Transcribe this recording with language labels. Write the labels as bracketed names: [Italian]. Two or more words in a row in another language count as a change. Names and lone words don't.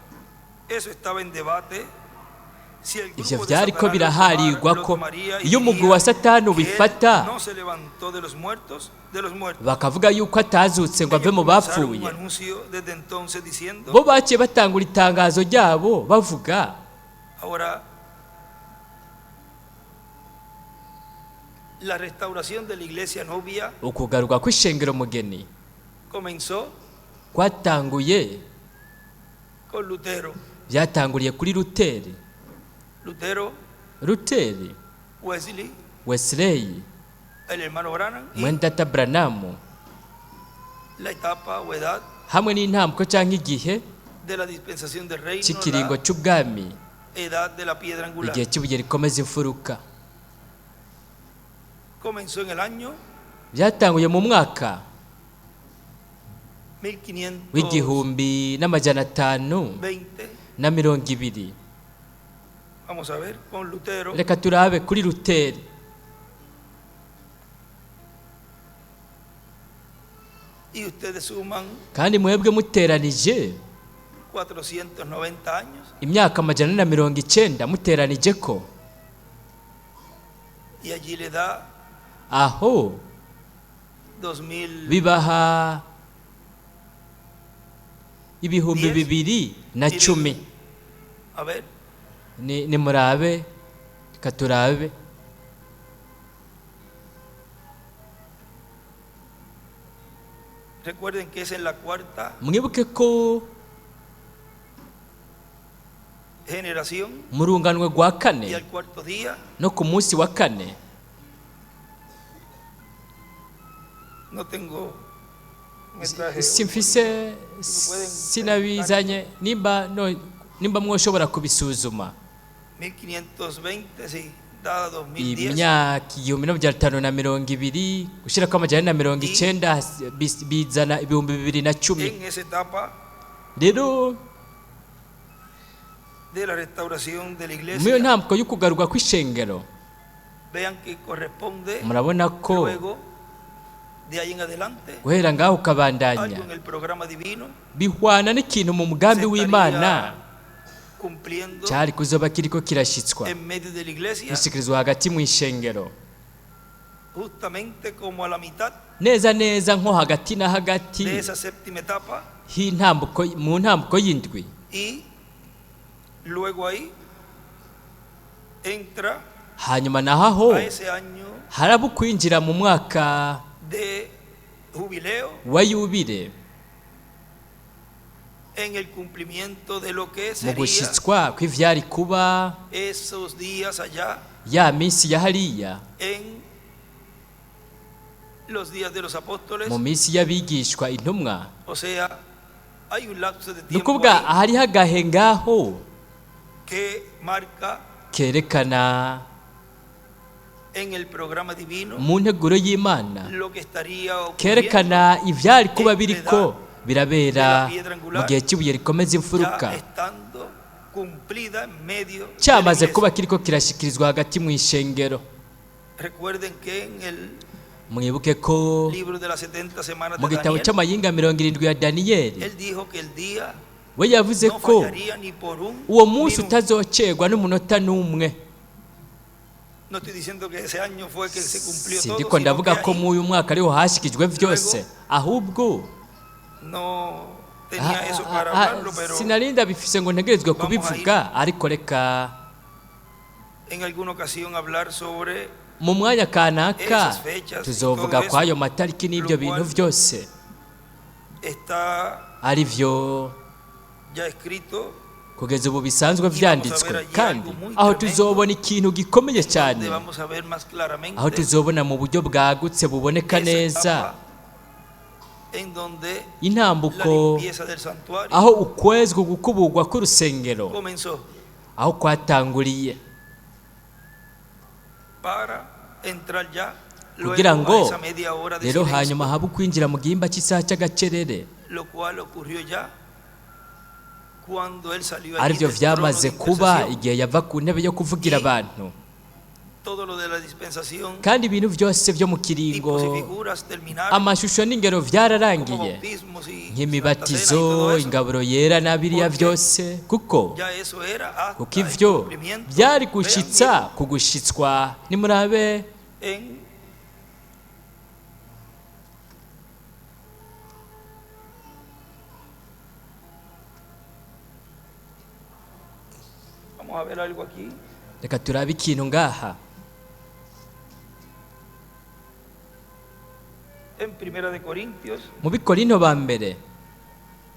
[Rundi] Ivyo vyariko biraharirwa ko iyo umugwi wa Satani ubifata bakavuga yuko atazutse ngo ave mu bapfuye, bo baciye batangura itangazo ryabo bavuga [Spanish] la restauración de la iglesia novia [Rundi] ukugaruka kw'ishengero mugeni kwatanguye [Spanish] con Lutero. [Rundi] byatanguriye kuri Luteri. Luteri, Wesley, [Spanish] el hermano Branham y [Rundi] Mwendata Branham, [Spanish] la etapa o edad [Rundi] hamwe n'intambwe cyangwa igihe [Spanish] de la dispensación del reino, [Rundi] cy'ikiringo cy'ubwami, [Spanish] la edad de la piedra angular. [Rundi] igihe cy'ibuye rikomeza imfuruka. [Spanish] Comenzó en el año [Rundi] Byatanguye mu mwaka 1520. w'igihumbi n'amajana 520. [Spanish] Vamos a ver con Lutero. [Rundi] Reka turabe kuri Luteri. [Spanish] Y ustedes suman [Rundi] Kandi mwebwe muteranije [Spanish] 490 años. [Rundi] Imyaka 490 muteranije ko. [Spanish] Y allí le da [Rundi] Aho 2000 bibaha ibihumbi 2010. [Spanish] A ver, [Rundi] Ni murabe, reka turabe. [Spanish] recuerden que es en la cuarta [Rundi] Mwibuke ko [Spanish] generación [Rundi] mu runganwe rwa [Spanish] y [Rundi] kane [Spanish] al cuarto día [Rundi] no ku munsi wa kane. [Spanish] no tengo metraje. [Rundi] Simfise sinabizanye nimba mwoshobora kubisuzuma. [Spanish] 1520, sí, dada 2010. [Rundi] Imyaka 1520 gushira ko 490 bizana ibihumbi 2010. [Spanish] En esa etapa [Rundi] Rero [Spanish] de la restauración de la [Rundi] muyo [Spanish] iglesia, [Rundi] ntabwo y'ukugaruka kw'ishengero, [Spanish] vean que corresponde [Rundi] murabona ko [Spanish] luego de ahí en adelante [Rundi] guhera ngaho [Spanish] algo [Rundi] ukabandanya [Spanish] en el programa divino [Rundi] bihwana n'ikintu mu mugambi [Spanish] se [Rundi] w'Imana [Spanish] estaría cumpliendo [Rundi] cyari kuzoba kiriko kirashitswa [Spanish] en medio de la iglesia, [Rundi] gushikirizwa hagati mu ishengero, [Spanish] justamente como a la mitad [Rundi] neza nko hagati na hagati [Spanish] de esa séptima etapa, [Rundi] mu ntambuko y'indwi. [Spanish] y luego ahí entra [Rundi] Hanyuma naho [Spanish] a ese año [Rundi] haraba kwinjira mu mwaka [Spanish] de jubileo [Rundi] wa yubile [Spanish] en el cumplimiento de lo que [Rundi] mu [Spanish] sería [Rundi] gushitswa kw'ivyari kuba [Spanish] esos días allá [Rundi] ya minsi ya hariya [Spanish] en los días de los apóstoles. [Rundi] mu minsi y'abigishwa intumwa. [Spanish] O sea, hay un lapso de [Rundi] Ni [Spanish] tiempo [Rundi] ukuvuga [Spanish] ahí [Rundi] ahari hagahe ngaho [Spanish] que marca [Rundi] kerekana [Spanish] en el programa divino [Rundi] mu nteguro y'Imana, [Spanish] lo que estaría ocurriendo [Rundi] kerekana ivyari kuba biriko birabera mu gihe cy'ibuye rikomeza imfuruka, [Spanish] ya estando cumplida en medio de la [Rundi] cyamaze [Spanish] iglesia. [Rundi] kuba kiriko kirashikirizwa hagati mu ishengero. [Spanish] Recuerden que en el [Rundi] Mwibuke ko [Spanish] libro de las 70 semanas [Rundi] mu [Spanish] de [Rundi] gitabo Daniel, cy'amayinga 70 ya Daniyeli [Spanish] él dijo que el día [Rundi] we yavuze [Spanish] no [Rundi] ko [Spanish] fallaría ni por un [Rundi] uwo munsi [Spanish] minuto. [Rundi] utazocerwa n'umunota n'umwe. [Spanish] No estoy diciendo que ese año fue que se cumplió todo, [Rundi] Sindiko [Spanish] sino [Rundi] ndavuga [Spanish] que [Rundi] ko [Spanish] ahí [Rundi] mu uyu mwaka ariho hashikijwe vyose, ahubwo [Spanish] no tenía eso para hablarlo, pero [Rundi] sinarinda bifise ngo ntegerezwe kubivuga, ariko reka [Spanish] en alguna ocasión hablar sobre [Rundi] mu mwanya kanaka [Spanish] esas fechas y [Rundi] tuzovuga [Spanish] todo [Rundi] kwa ayo [Spanish] eso, [Rundi] matariki n'ibyo [Spanish] lo [Rundi] bintu [Spanish] cual [Rundi] byose [Spanish] está [Rundi] ari vyo [Spanish] ya escrito, [Rundi] kugeza ubu bisanzwe vyanditswe, kandi aho tuzobona ikintu gikomeye cyane, [Spanish] donde vamos a ver más claramente [Rundi] aho tuzobona mu buryo bwagutse buboneka [Spanish] esa [Rundi] neza [Spanish] etapa en donde la [Rundi] intambuko, [Spanish] limpieza del santuario [Rundi] aho ukwezwa gukuburwa k'urusengero [Spanish] comenzó [Rundi] aho kwatanguriye, [Spanish] para entrar ya [Rundi] kugira [Spanish] luego a [Rundi] ngo [Spanish] esa media hora de [Rundi] rero [Spanish] silencio, [Rundi] hanyuma habe kwinjira mu gihimba cy'isaha cy'agacerere, [Spanish] lo cual ocurrió ya cuando él salió allí [Rundi] arivyo [Spanish] del trono [Rundi] vyamaze [Spanish] de [Rundi] kuba [Spanish] intercesión. [Rundi] igihe yava ku ntebe yo kuvugira abantu. [Spanish] Todo lo de la dispensación, [Rundi] Kandi ibintu byose vyo mu kiringo, [Spanish] tipos y figuras terminaron, [Rundi] amashusho n'ingero [Spanish] como [Rundi] vyararangiye, [Spanish] bautismos y Santa Cena y [Rundi] nk'imibatizo, [Spanish] todo eso. [Rundi] ingaburo yera na biriya [Spanish] Porque [Rundi] byose, kuko [Spanish] Ya eso era hasta [Rundi] kuko [Spanish] el [Rundi] ivyo [Spanish] cumplimiento. [Rundi] byari [Spanish] Vean [Rundi] gushitsa ku gushitswa. Nimurabe [Spanish] bien, vamos a ver algo aquí. [Rundi] reka turabe ikintu ngaha [Spanish] En Primera de Corintios, [Rundi] mu Bikorinto ba mbere